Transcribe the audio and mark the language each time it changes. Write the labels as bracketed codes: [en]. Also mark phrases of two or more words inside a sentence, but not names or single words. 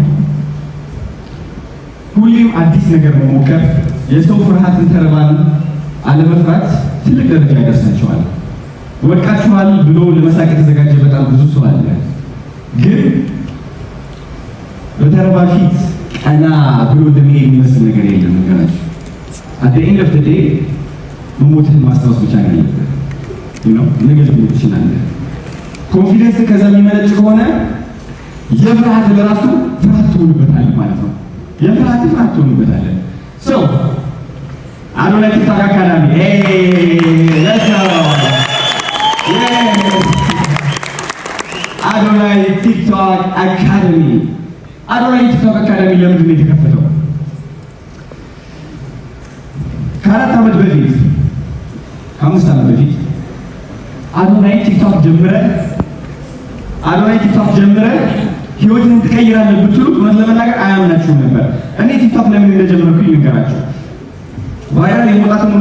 [am] ሁሌም አዲስ ነገር መሞከር የሰው ፍርሃትን ተረባን አለመፍራት ትልቅ ደረጃ ያደርሳቸዋል ወድቃችኋል ብሎ ለመሳቅ የተዘጋጀ በጣም ብዙ ሰው አለ ግን በተረባ ፊት ቀና ብሎ እንደሚሄድ የሚመስል ነገር የለም ነገራችሁ [en] at the end of the day [am] መሞትን ማስታወስ ብቻ ነው ነገ ልትሞት ትችላለህ ኮንፊደንስ ከዛ የሚመነጭ ከሆነ የፍርሃት ለራሱ ፍርሃት ትሆንበታለህ ማለት ነው የፍርሃት ፍርሃት ትሆንበታለህ አዶናይ ቲክቶክ አካዳሚ [en] let's go [am] አዶናይ ቲክቶክ አካዳሚ ለምንድን ነው የተከፈተው ከ4 ዓመት በፊት ከ5 ዓመት በፊት አዶናይ ቲክቶክ ጀምረ ህይወትን ትቀይራለህ ብትሉት እውነት ለመናገር አያምናችሁም ነበር እኔ ቲክቶክ ለምን እንደጀመርኩኝ ልንገራችሁ ቫይራል የመውጣት እውነት